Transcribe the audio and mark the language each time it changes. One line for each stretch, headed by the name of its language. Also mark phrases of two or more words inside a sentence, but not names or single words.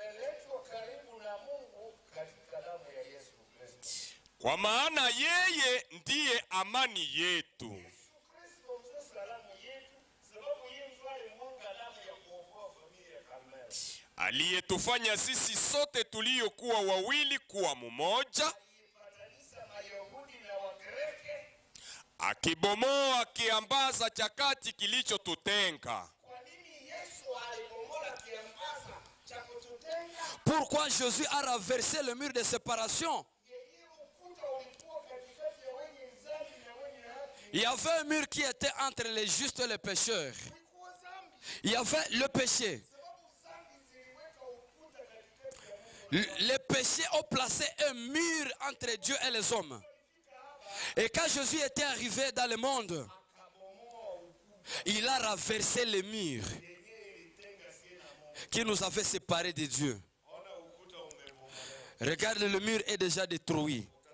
Swahili: Kwa maana yeye ndiye amani yetu, aliyetufanya sisi sote tuliokuwa wawili kuwa mmoja, akibomoa kiambaza cha kati kilichotutenga.
French: Pourquoi Jésus a renversé le mur de séparation? Il y avait un mur qui était entre les justes et les pécheurs.
Swahili: kulikuwa dhambi.
French: Il y avait le péché.
Swahili: Sababu dhambi ziliweka ukuta katikati ya Mungu.
French: Les péchés ont placé un mur entre Dieu et les hommes. Et quand Jésus était arrivé dans le monde, il a renversé les murs qui nous avaient séparés de Dieu. Regarde, le mur est déjà détruit.